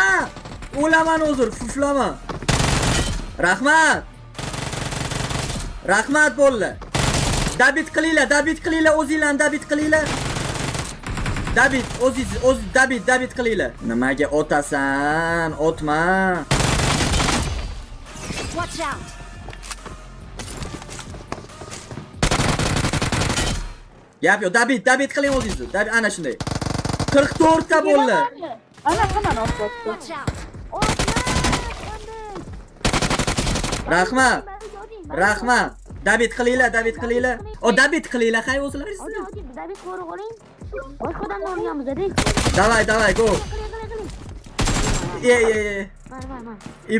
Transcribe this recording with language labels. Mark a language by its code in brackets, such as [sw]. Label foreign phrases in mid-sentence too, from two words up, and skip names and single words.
[uz] O'laman hozir, fuflama. Rahmat bolalar. Dabit qilinglar, o'zinglarni dabit qilinglar. Dabit qilinglar. Nimaga o'tasan? O'tma. [en] Watch out. [uz] Gap yo'q, dabit qiling o'zingizni. Dabit ana shunday. 44 ta bolalar. Ana qana o'tdi. [en] Watch out. [uz] Rahmat. Dabit qilinglar. Dabit qilinglar, hay o'zlaringiz. Dabit ko'rib oling. Boshqa odamni o'rganamiz-da. [ru] Davay, go. [uz] Mana.